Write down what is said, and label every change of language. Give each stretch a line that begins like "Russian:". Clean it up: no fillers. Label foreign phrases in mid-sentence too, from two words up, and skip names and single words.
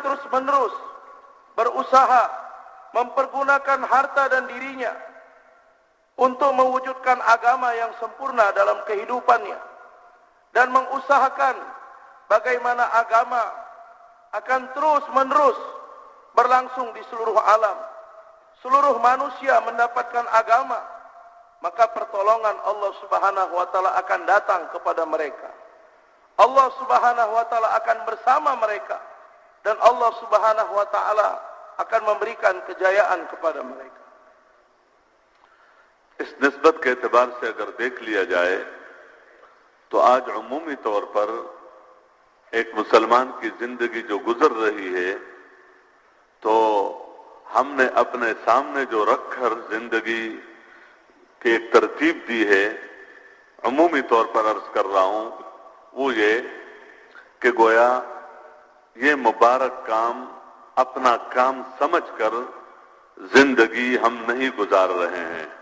Indonesian: terus-menerus berusaha mempergunakan harta dan dirinya untuk mewujudkan agama yang sempurna dalam kehidupannya dan mengusahakan bagaimana agama akan terus-menerus berlangsung di seluruh alam, seluruh manusia mendapatkan agama, maka pertolongan
Arabic: الله سبحانه وتعالى
Indonesian: akan datang kepada mereka.
Arabic: الله سبحانه وتعالى
Indonesian: akan bersama mereka dan
Arabic: الله سبحانه وتعالى
Indonesian: akan memberikan kejayaan kepada mereka.
Urdu: اس نسبت کے اعتبار سے اگر دیکھ لیا جائے تو آج عمومی طور پر ایک مسلمان کی زندگی جو گزر رہی ہے، تو ہم نے اپنے سامنے جو رکھ کر زندگی کی ایک ترتیب دی ہے، عمومی طور پر عرض کر رہا ہوں، وہ یہ کہ گویا یہ مبارک کام اپنا کام سمجھ کر زندگی ہم نہیں گزار رہے ہیں,